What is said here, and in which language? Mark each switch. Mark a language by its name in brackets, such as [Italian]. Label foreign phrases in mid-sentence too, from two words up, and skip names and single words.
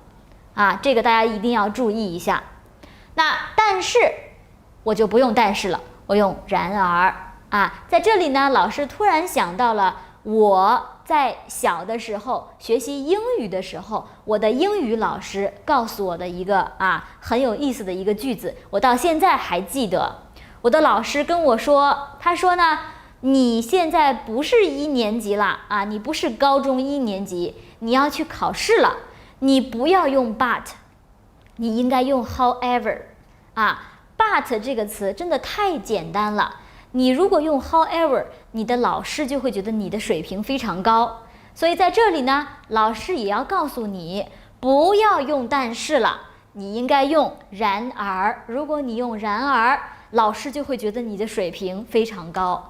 [Chinese] 這個大家一定要注意一下。那但是我就不用但是了，我用然而在这裡呢，老師突然想到了我在小的時候學習英語的時候，我的英語老師告訴我的一個很有意思的一個句子，我到現在還記得。我的老師跟我說，他說呢，你現在不是1年級了你不是高中1年级，你要去考試了，你不要用 but，你應該用 [English] however but [Chinese] 這個詞真的太簡單了。你如果用 however， 你的老師就會覺得你的水平非常高。所以在這裡呢，老師也要告訴你，不要用但是了，你應該用然而。如果你用然而，老師就會覺得你的水平非常高。